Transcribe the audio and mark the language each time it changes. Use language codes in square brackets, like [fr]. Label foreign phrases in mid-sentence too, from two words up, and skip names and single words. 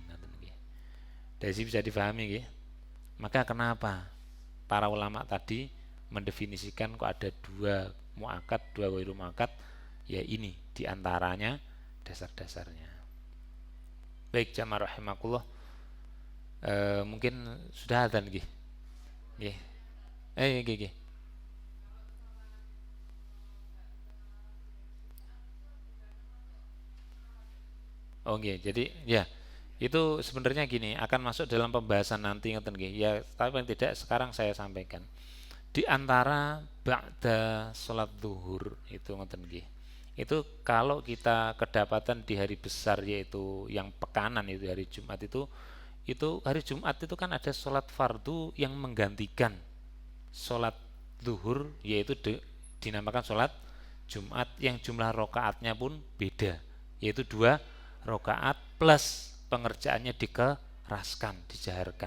[id] Dari sini bisa difahami ya. Maka kenapa para ulama tadi mendefinisikan kok ada 2 muakkad, 2 [ar] غير مؤكد, [id] ya ini diantaranya dasar-dasarnya. Baik jamaah rahimakumullah, mungkin sudah adzan nggih. [jv] Nggih. Nggih. Oh nggih, [id] jadi ya itu sebenarnya gini, akan masuk dalam pembahasan nanti [jv] ngeten nggih. [id] Ya, tapi paling tidak sekarang saya sampaikan. Di antara ba'da sholat zuhur itu [jv] ngeten nggih, [id] Itu kalau kita kedapatan di hari besar yaitu yang pekanan itu hari Jumat itu hari Jumat itu kan ada sholat fardu yang menggantikan sholat zuhur yaitu dinamakan sholat Jumat yang jumlah rokaatnya pun beda yaitu 2 rokaat plus pengerjaannya dikeraskan, dijaharkan.